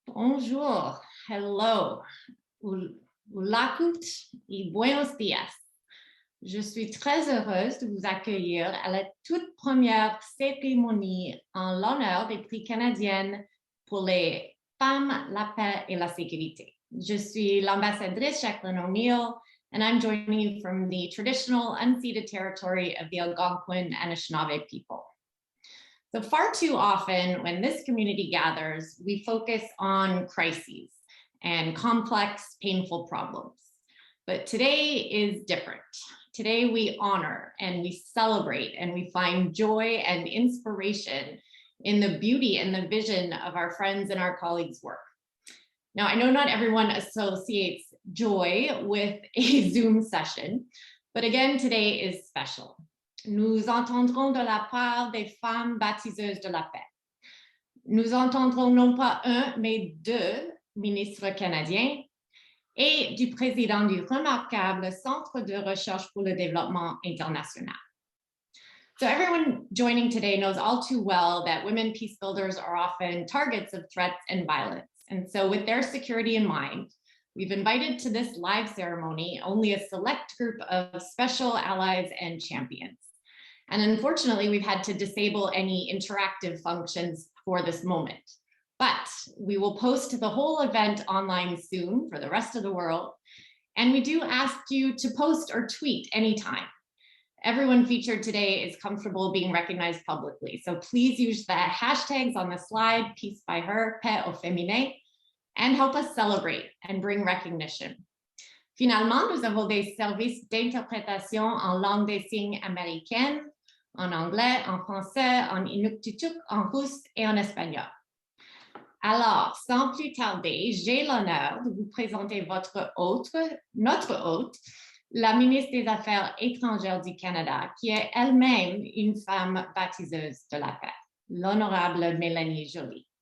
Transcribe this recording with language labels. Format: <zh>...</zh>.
<fr>Bonjour, hello, ulakut</fr> <es>y buenos días.</es> <fr>Je suis très heureuse de vous accueillir à la toute première cérémonie en l'honneur des prix canadiennes pour les femmes, la paix et la sécurité. Je suis l'ambassadrice</fr> <en>Jacqueline O'Neill, and I'm joining you from the traditional unceded territory of the Algonquin and Anishinaabe people. So far too often, when this community gathers, we focus on crises and complex, painful problems. But today is different. Today we honor and we celebrate and we find joy and inspiration in the beauty and the vision of our friends and our colleagues' work. Now, I know not everyone associates joy with a Zoom session, but again, today is special.</en> <fr>Nous entendrons de la part des femmes bâtisseuses de la paix. Nous entendrons non pas un, mais deux ministres canadiens et du président du remarquable Centre de recherche pour le développement international.</fr> <en>So everyone joining today knows all too well that women peace builders are often targets of threats and violence. And so with their security in mind, we've invited to this live ceremony only a select group of special allies and champions. And unfortunately, we've had to disable any interactive functions for this moment. But we will post the whole event online soon for the rest of the world. And we do ask you to post or tweet anytime. Everyone featured today is comfortable being recognized publicly. So please use the hashtags on the slide, Peace by Her, Paix au Féminin, and help us celebrate and bring recognition.</en> <fr>Finalement, nous avons des services d'interprétation en langue des signes américaine, en anglais, en français, en inuktitut, en russe et en espagnol. Alors, sans plus tarder, j'ai l'honneur de vous présenter notre hôte, la ministre des Affaires étrangères du Canada, qui est elle-même une femme baptiseuse de la paix, l'honorable Mélanie Joly.</fr>